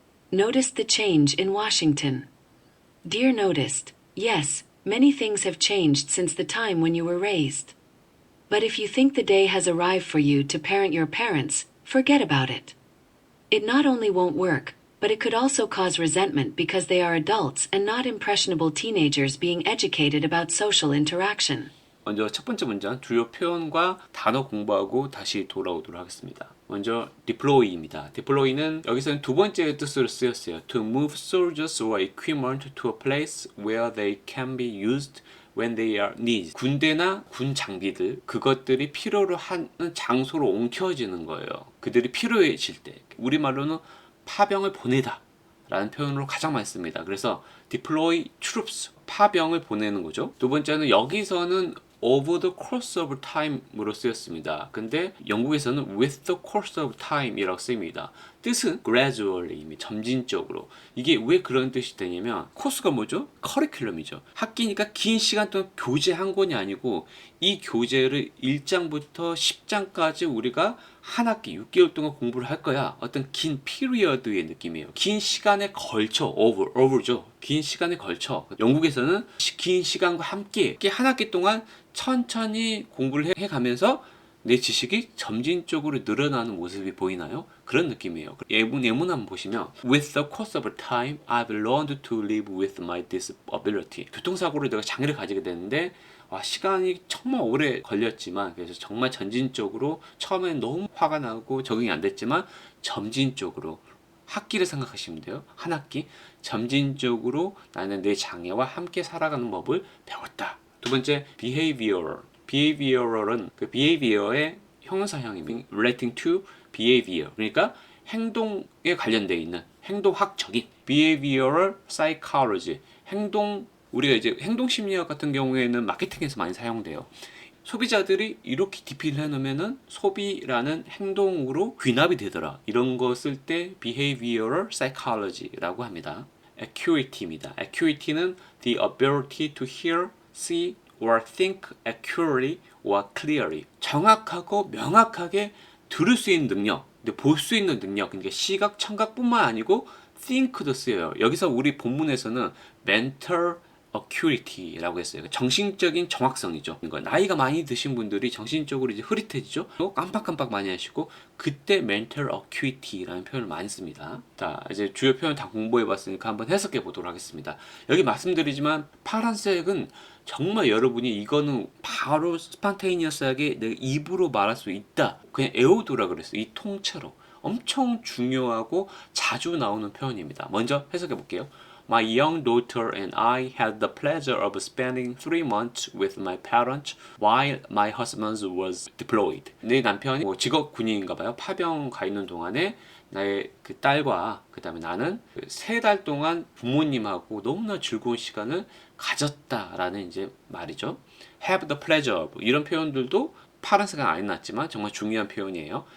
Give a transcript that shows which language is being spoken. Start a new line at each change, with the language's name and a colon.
English: Noticed the change in Washington. Dear Noticed, yes, many things have changed since the time when you were raised. But if you think the day has arrived for you to parent your parents, forget about it. It not only won't work, but it could also cause resentment because they are adults and not impressionable teenagers being educated about social interaction.
Korean: 먼저 첫 번째 문장 주요 표현과 단어 공부하고 다시 돌아오도록 하겠습니다. 먼저 deploy입니다. deploy는 여기서는 두 번째 뜻으로 쓰였어요.
English: To move soldiers or equipment to a place where they can be used when they are needed.
Korean: 군대나 군 장비들, 그것들이 필요로 하는 장소로 옮겨지는 거예요. 그들이 필요해질 때. 우리말로는 파병을 보내다 라는 표현으로 가장 많이 씁니다. 그래서 deploy troops, 파병을 보내는 거죠. 두 번째는 여기서는
English: over the course of time
Korean: 으로 쓰였습니다. 근데 영국에서는
English: with the course of time
Korean: 이라고 쓰입니다. 뜻은 gradually, 점진적으로. 이게 왜 그런 뜻이 되냐면 코스가 뭐죠? 커리큘럼이죠. 학기니까 긴 시간 동안 교재 한 권이 아니고 이 교재를 1장부터 10장까지 우리가 한 학기 6개월 동안 공부를 할 거야. 어떤 긴 피리어드의 느낌이에요. 긴 시간에 걸쳐 over죠. 긴 시간에 걸쳐. 영국에서는 긴 시간과 함께 한 학기 동안 천천히 공부를 해가면서 내 지식이 점진적으로 늘어나는 모습이 보이나요? 그런 느낌이에요. 예문 한번 보시면
English: With the course of time, I've learned to live with my disability.
Korean: 교통사고로 내가 장애를 가지게 되는데 시간이 정말 오래 걸렸지만 그래서 정말 점진적으로 처음엔 너무 화가 나고 적응이 안 됐지만 점진적으로 학기를 생각하시면 돼요. 한 학기 점진적으로 나는 내 장애와 함께 살아가는 법을 배웠다. 두 번째, behavioral. behavioral은 그 behavior의 형용사형이 relating to behavior. 그러니까 행동에 관련되어 있는 행동학적인 behavioral psychology. 우리가 이제 행동심리학 같은 경우에는 마케팅에서 많이 사용돼요. 소비자들이 이렇게 DP를 해놓으면은 소비라는 행동으로 귀납이 되더라. 이런 거 쓸 때 behavioral psychology라고 합니다. acuity입니다.
English: acuity는 the ability to hear, see, or think accurately or clearly.
Korean: 정확하고 명확하게 들을 수 있는 능력, 볼 수 있는 능력, 그러니까 시각, 청각뿐만 아니고 think도 쓰여요. 여기서 우리 본문에서는 mental acuity라고 했어요. 정신적인 정확성이죠. 나이가 많이 드신 분들이 정신적으로 이제 흐릿해지죠. 또 깜빡깜빡 많이 하시고 그때 mental acuity라는 표현을 많이 씁니다. 자, 이제 주요 표현 다 공부해봤으니까 한번 해석해 보도록 하겠습니다. 여기 말씀드리지만 파란색은 정말 여러분이 이거는 바로 스판테이니어스하게 내가 입으로 말할 수 있다. 그냥 에오도라 그랬어요. 이 통째로. 엄청 중요하고 자주 나오는 표현입니다. 먼저 해석해 볼게요.
English: My young daughter and I had the pleasure of spending 3 months with my parents while my husband was deployed.
Korean: 내 남편이 직업 군인인가 봐요. 파병 가 있는 동안에 나의 그 딸과 그 다음에 나는 3달 동안 부모님하고 너무나 즐거운 시간을 가졌다라는 이제 말이죠. Have the pleasure of 이런 표현들도 파란색은 안 해놨지만 정말 중요한 표현이에요.